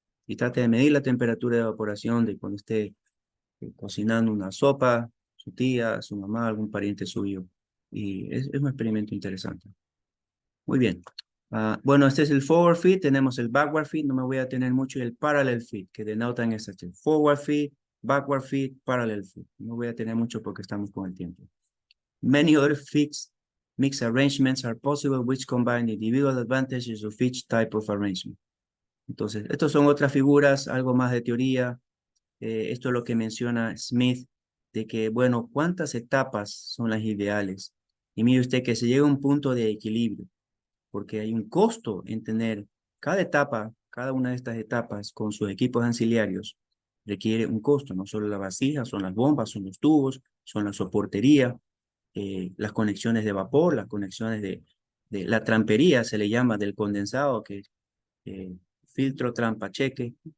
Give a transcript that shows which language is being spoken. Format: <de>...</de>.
<es>Y trate de medir la temperatura de evaporación de cuando esté cocinando una sopa, su tía, su mamá, algún pariente suyo. Y es un experimento interesante. Muy bien. Bueno, este es el forward feed, tenemos el backward feed, no me voy a tener mucho, y el parallel feed, que denotan este forward feed, backward feed, parallel feed. No voy a tener mucho porque estamos con el tiempo.</es> <en>Many other feeds, mixed arrangements are possible which combine the individual advantages of each type of arrangement.</en> <es>Entonces, estos son otras figuras, algo más de teoría. Esto es lo que menciona Smith, de que, bueno, ¿cuántas etapas son las ideales? Y mire usted que se llega a un punto de equilibrio porque hay un costo en tener cada etapa, cada una de estas etapas con sus equipos auxiliares requiere un costo, no solo la vasija, son las bombas, son los tubos, son la soportería, las conexiones de vapor, las conexiones de la trampería, se le llama del condensado, que eh, filtro, trampa, cheque.</es>